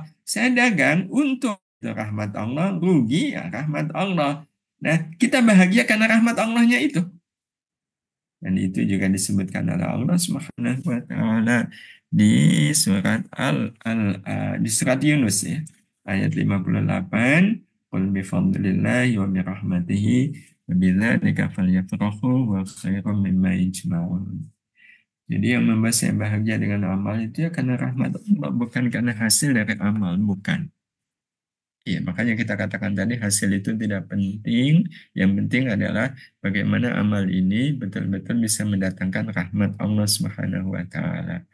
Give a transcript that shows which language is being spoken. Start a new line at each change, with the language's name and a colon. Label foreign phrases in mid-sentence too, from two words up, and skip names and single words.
Indonesian: Saya dagang untuk rahmat Allah, rugi ya rahmat Allah. Nah, kita bahagia karena rahmat Allahnya itu. Dan itu juga disebutkan oleh Allah
Arabic: سبحانه وتعالى
Indonesian: di surat di surat Yunus ya, ayat 58,
Arabic: قل بفضل الله وبرحمته وبذلك فليفرحوا وخير مما يجمعون.
Indonesian: Jadi yang membuat saya bahagia dengan amal itu ya karena rahmat Allah, bukan karena hasil dari amal, bukan. Iya, makanya kita katakan tadi hasil itu tidak penting. Yang penting adalah bagaimana amal ini betul-betul bisa mendatangkan rahmat Allah
Arabic: سبحانه وتعالى.